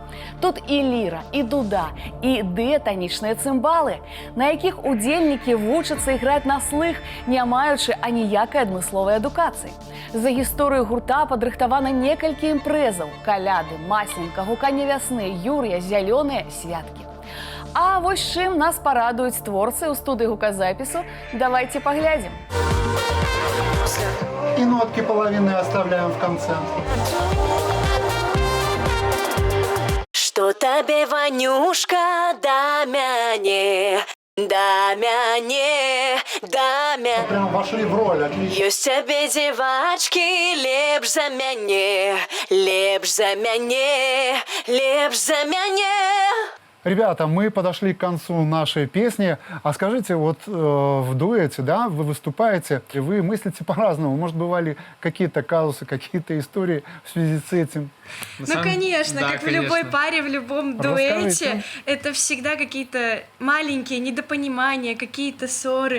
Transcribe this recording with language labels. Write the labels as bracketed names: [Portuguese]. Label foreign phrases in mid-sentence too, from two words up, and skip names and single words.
[Belarusian] Тут і ліра, і дуда, і дыятанічныя цымбалы, на якіх удзельнікі вучацца іграць на слых, не маючы аніякай адмысловай адукацыі. За гісторыю гурта падрыхтавана некалькі імпрэзаў: каляды, масленька, гуканне вясны, юр'я, зялёныя святкі. А вось чым нас парадуюць творцы ў студыі гуказапісу, давайце паглядзім. [Russian] И нотки половины оставляем в конце. [Belarusian] Что табе, Ванюшка, да мяне, да мяне, да мяне. [Russian] Прям вошли в роль, отлично. [Belarusian] Ёсць цябе, дзевачкі, лепш за мяне, лепш за мяне, лепш за мяне. [Russian] Ребята, мы подошли к концу нашей песни. А скажите, вот в дуэте, да, вы выступаете, и вы мыслите по-разному. Может, бывали какие-то казусы, какие-то истории в связи с этим? Ну, конечно, да, как конечно. в любой паре, в любом дуэте, это всегда какие-то маленькие недопонимания, какие-то ссоры.